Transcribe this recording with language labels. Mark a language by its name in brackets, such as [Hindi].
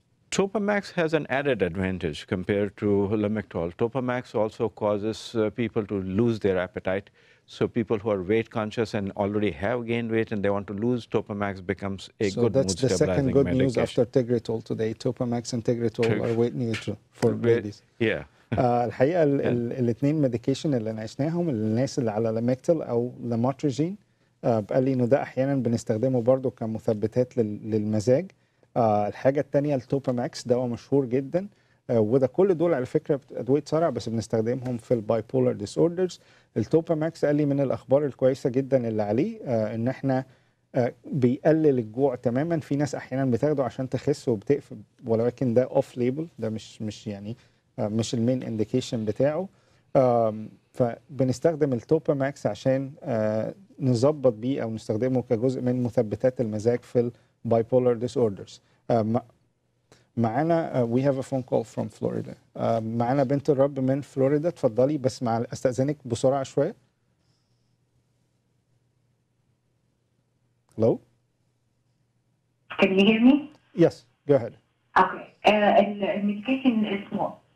[English] Topamax has an added advantage compared to Lamictal. Topamax also causes people to lose their appetite. So people who are weight conscious and already have gained weight and they want to lose, Topamax becomes a good mood stabilizing medication. So that's the second good news after Tegretol today. Topamax and Tegretol are weight neutral for babies. Yeah. [Arabic] الحقيقه الاثنين ميديكيشن اللي ناقشناهم للناس اللي على لاميكتل او لاموتريجين، قال لي انه ده احيانا بنستخدمه برضو كمثبتات للمزاج. الحاجه الثانيه التوباماكس، دواء مشهور جدا، وده كل دول على فكره ادويه صرع بس بنستخدمهم في [English] البايبولار disorders. [Arabic] التوباماكس قال لي من الاخبار الكويسه جدا اللي عليه ان احنا بيقلل الجوع تماما. في ناس احيانا بتاخده عشان تخس وبتقفل، ولكن ده [English] off label, [Arabic] ده مش يعني مش [English] المين انديكيشن [Arabic] بتاعه. فبنستخدم التوباماكس عشان نظبط بيه او نستخدمه كجزء من مثبتات المزاج في [English] البايبولار disorders. [Arabic] معانا [English] we have a phone call from Florida. [Arabic] معانا بنت الرب من فلوريدا، اتفضلي بس استأذنك بسرعة شوية. [English] Hello? Can you hear me? Yes, go ahead. Okay. [Arabic] الميديكيشن اسمه